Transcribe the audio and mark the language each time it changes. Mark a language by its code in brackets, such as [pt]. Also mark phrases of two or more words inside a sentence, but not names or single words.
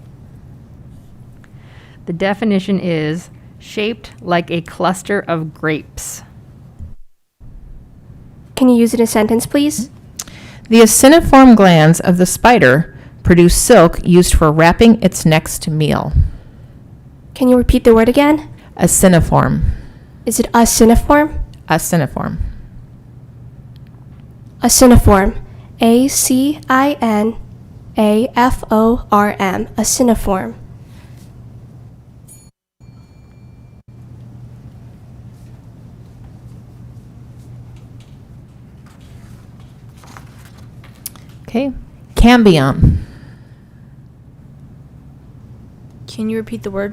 [en] The definition is shaped like a cluster of grapes. Can you use it in a sentence, please? The aciniform glands of the spider produce silk used for wrapping its next meal. Can you repeat the word again? Aciniform. Is it aciniform? Aciniform. Aciniform. A-C-I-N-A-F-O-R-M. Aciniform. Okay. Cambium. Can you repeat the word?